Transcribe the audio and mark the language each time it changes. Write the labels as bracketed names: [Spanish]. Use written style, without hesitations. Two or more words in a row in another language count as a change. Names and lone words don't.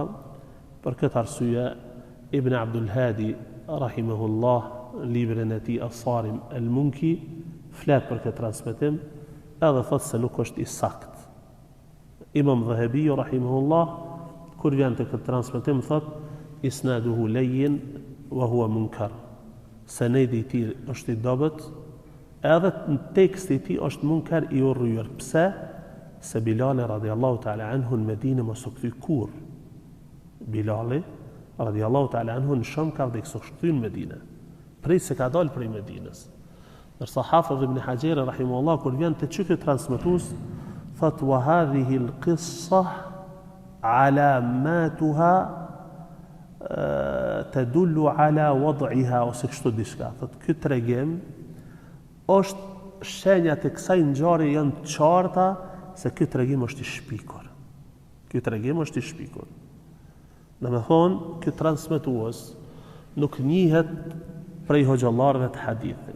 [Albanian] Për këtë arsye Ibn Abdul Hadi rahimahullah librin e tij As-Sarim al-Munki flet për këtë transmetim edhe thot se nuk është i sakt. Imam Dhahabi rahimahullah kur vjen te këtë transmetim thot [Arabic] إسناده لين وهو منكر. [Albanian] Sanedi i tij është i dobët, edhe në teksti i tij është munkar i urryer. Pse? Se Bilal [Arabic] رضي الله تعالى عنه [Albanian] në Medinë mos u kthy kurr. Bilal [Arabic] رضي الله تعالى عنه [Albanian] në Sham ka vdekur së kthy në Medinë. Prej se ka dalë prej Medinës. Nërsa Hafidh ibn Hajar rahimahullah kur vjen të çyket transmetues thot [Arabic] وهذه القصة علاماتها تدل على وضعها [Albanian] ose kështu diçka. Thot ky tregim është shenjat e kësaj ngjarje janë të qarta se ky tregim është i shpikur. Ky tregim është i shpikur. Domethënë, ky transmetues nuk njihet prej hoxhallarëve të hadithit.